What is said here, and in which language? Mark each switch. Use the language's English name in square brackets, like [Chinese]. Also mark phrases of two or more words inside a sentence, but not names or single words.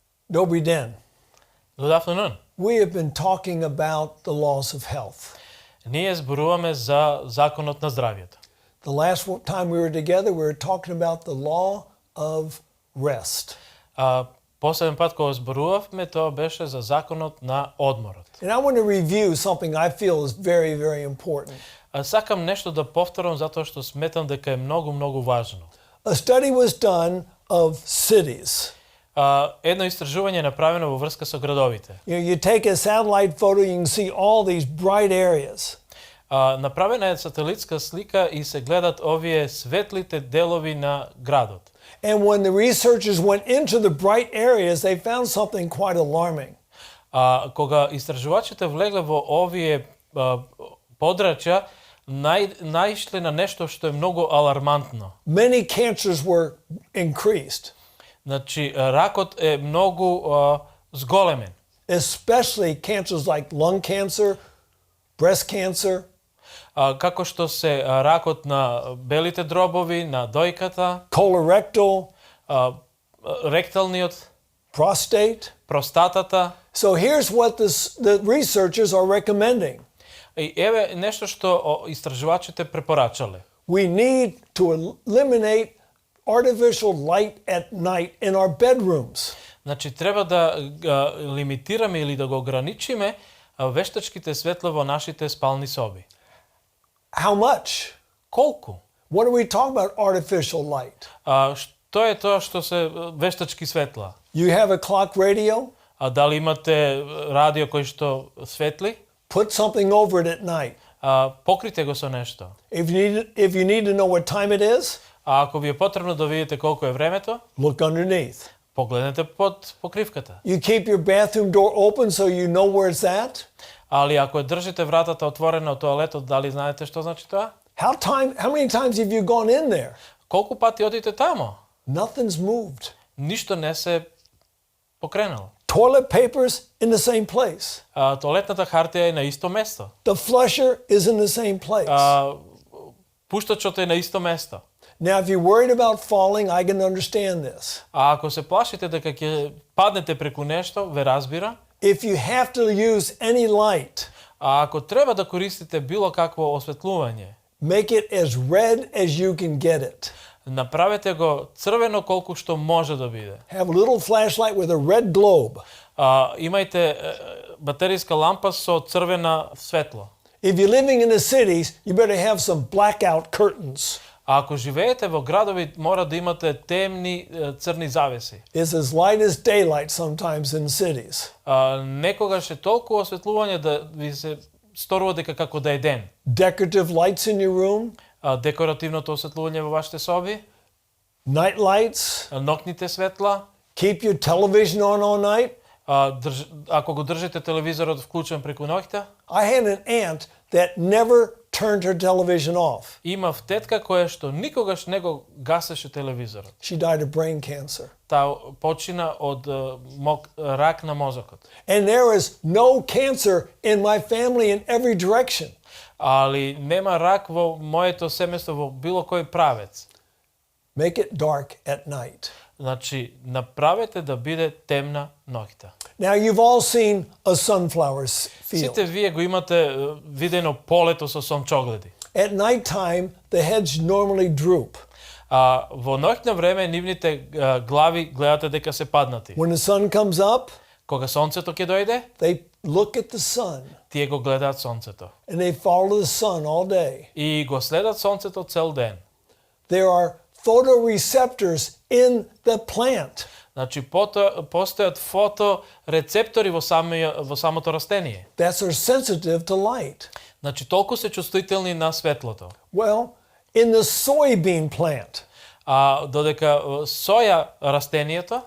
[Macedonian] Добри ден. [English] Good afternoon. We have been talking about the laws of health. [Macedonian] Ние зборуваме за законот на здравјето. [English] The last time we were together, we were talking about the law of rest. [Macedonian] Последен пат кога зборувавме, тоа беше за законот на одморот. [English] And I want to review something I feel is very, very important. [Macedonian] Сакам нешто да повторам затоа што сметам дека е многу важно. [English] A study was done of cities. [Macedonian] Едно истражување направено во врска со градовите. [English] You take a satellite photo, you can see all these bright areas. [Macedonian] Направена е сателитска слика и се гледат овие светлите делови на градот. [English] And when the researchers went into the bright areas, they found something quite alarming. [Macedonian] Кога истражувачите влегле во овие подрачја, наишле на нешто што е многу алармантно. [English] Many cancers were increased. [Macedonian] Значи, ракот е многу зголемен. [English] Especially cancers like lung cancer, breast cancer. [Macedonian] Како што се ракот на белите дробови, на дојката, [English] Colorectal, [Macedonian] ректалниот, [English] prostate. [Macedonian] простатата. [English] So here's what the researchers are recommending. [Macedonian] И еве нешто што истражувачите препорачале. [English] We need to eliminate artificial light at night in our bedrooms. [Macedonian] Значи, треба да лимитираме или да го ограничиме вештачките светла во нашите спални соби. [English] How much? [Macedonian] Колку? [English] What are we talking about artificial light? [Macedonian] Што е тоа што се вештачки светла? [English] You have a clock radio? [Macedonian] Дали имате радио кој што светли? [English] Put something over it at night. [Macedonian] Покрите го со нешто. [English] If you need to know what time it is, [Macedonian] ако ви е потребно да видите колку е времето, [English] look underneath. [Macedonian] погледнете под покривката. [English] You keep your bathroom door open so you know where it's at. [Macedonian] Али ако ја држите вратата отворена од тоалетот, дали знаете што значи тоа? [English] How many times have you gone in there? [Macedonian] Колку пати одите тамо? [English] Nothing's moved. [Macedonian] Ништо не се покренало. [English] Toilet paper's in the same place. [Macedonian] Тоалетната хартија е на исто место. [English] The flusher is in the same place. [Macedonian] Пуштачот е на исто место. [English] Now, if you're worried about falling, I can understand this. [Macedonian] Ако се плашите дека ќе паднете преку нешто, ве разбира. [English] If you have to use any light, [Macedonian] ако треба да користите било какво осветлување, [English] make it as red as you can get it. [Macedonian] Направете го црвено колку што може да биде. [English] Have a little flashlight with a red globe. [Macedonian] Имајте батеријска лампа со црвена светло. [English] If you're living in the cities, you better have some blackout curtains. [Macedonian] Ако живеете во градови, мора да имате темни црни завеси. [English] It's as light as daylight sometimes in cities. [Macedonian] Некогаш е толку осветлување да ви се сторува дека како да е ден. [English] Decorative lights in your room. [Macedonian] Декоративното осветлување во вашите соби. [English] Night lights. [Macedonian] Ноќните светла. [English] Keep your television on all night. [Macedonian] Ако го држите телевизорот вклучен преку ноќта. [English] I had an aunt that never turned her television off. [Macedonian] Имав тетка која што никогаш не го гасеше телевизорот. [English] She died of brain cancer. [Macedonian] Таа почина од рак на мозокот. [English] And there is no cancer in my family in every direction. [Macedonian] Али нема рак во моето семејство во било кој правец. [English] Make it dark at night. [Macedonian] Значи, направете да биде темна ноќта. [English] Now you've all seen a sunflower field. [Macedonian] Сите вие го имате видено полето со сончогледи. [English] At night time, the heads normally droop. [Macedonian] Во ноќно време нивните глави гледате дека се паднати. [English] When the sun comes up, [Macedonian] кога сонцето ќе дојде, [English] they look at the sun. [Macedonian] Тие го гледаат сонцето. [English] And they follow the sun all day. [Macedonian] И го следат сонцето цел ден. [English] There are photoreceptors in the plant. [Macedonian] Значи постојат фоторецептори во самото растение. [English] That are sensitive to light. [Macedonian] Значи толку се чувствителни на светлото. [English] Well, in the soybean plant, [Macedonian] додека соја растението,